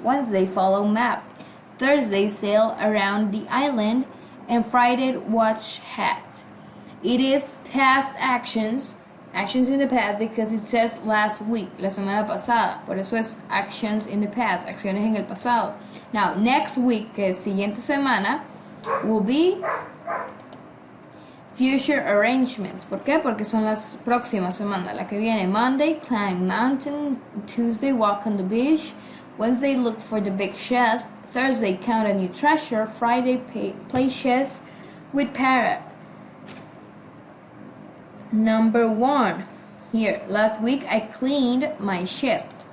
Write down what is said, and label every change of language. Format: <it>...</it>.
<en>Wednesday, follow map. Thursday, sail around the island. And Friday, watch hat. It is past actions in the past because it says last week,</en> <es>la semana pasada. Por eso es</es> <en>actions in the past,</en> <es>acciones en el pasado.</es> <en>Now, next week,</en> <es>que es siguiente semana,</es> <en>will be future arrangements.</en> <es>¿Por qué? Porque son las próximas semanas. La que viene,</es> <en>Monday, climb mountain. Tuesday, walk on the beach. Wednesday, look for the big chest. Thursday, count a new treasure. Friday, play chess with parrot. Number 1. Here, last week I cleaned my ship.</en>